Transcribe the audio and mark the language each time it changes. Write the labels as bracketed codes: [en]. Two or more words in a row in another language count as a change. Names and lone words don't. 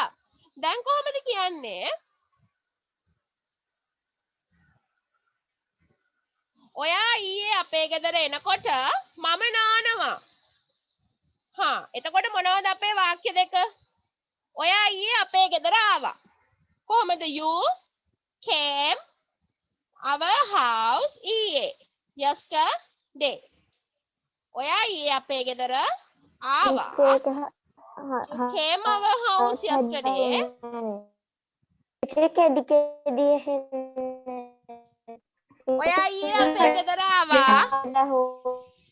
[si] දැන් කොහොමද කියන්නේ? ඔයා ඊයේ අපේ ගෙදර එනකොට මම නානවා. එතකොට මොනවද අපේ වාක්‍ය දෙක? ඔයා ඊයේ අපේ ගෙදර ආවා. කොහොමද? [en] You came our house ඊයේ. yesterday. [si] ඔයා ඊයේ අපේ ගෙදර ආවා. [en] You came our house yesterday. [si] ඔයා ඊයේ අපේ ගෙදර ආවා.